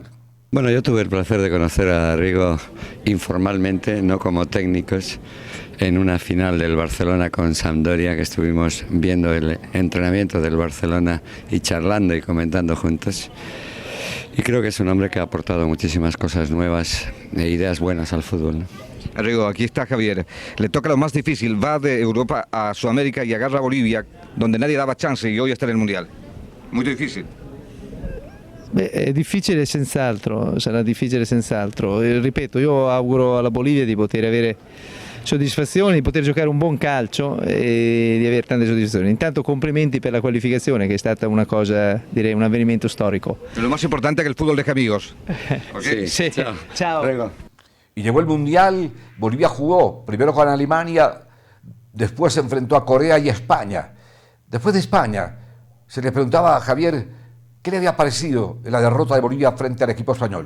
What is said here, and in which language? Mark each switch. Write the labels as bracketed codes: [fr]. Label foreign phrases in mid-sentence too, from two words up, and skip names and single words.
[es] Bueno, yo tuve el placer de conocer a Arrigo informalmente, no como técnicos, en una final del Barcelona con Sampdoria, que estuvimos viendo el entrenamiento del Barcelona y charlando y comentando juntos. Y creo que es un hombre que ha aportado muchísimas cosas nuevas e ideas buenas al fútbol, ¿no? Arrigo, aquí está Javier. Le toca lo más difícil, va de Europa a Sudamérica y agarra a Bolivia, donde nadie dava chance y hoy está en el Mundial. Muy difícil. [it] Beh, è difficile senz'altro, sarà difficile senz'altro. Ripeto, io auguro alla Bolivia di poter avere soddisfazioni, di poter giocare un buon calcio e di avere tante soddisfazioni. Intanto complimenti per la qualificazione, che è stata una cosa, direi, un avvenimento storico. [es] Lo más importante es que el fútbol deja amigos. Okay? Sí. Ciao. Y llegó el Mundial, Bolivia jugó primero con Alemania, después se enfrentó a Corea y España. Después de España, se le preguntaba a Javier qué le había parecido en la derrota de Bolivia frente al equipo español.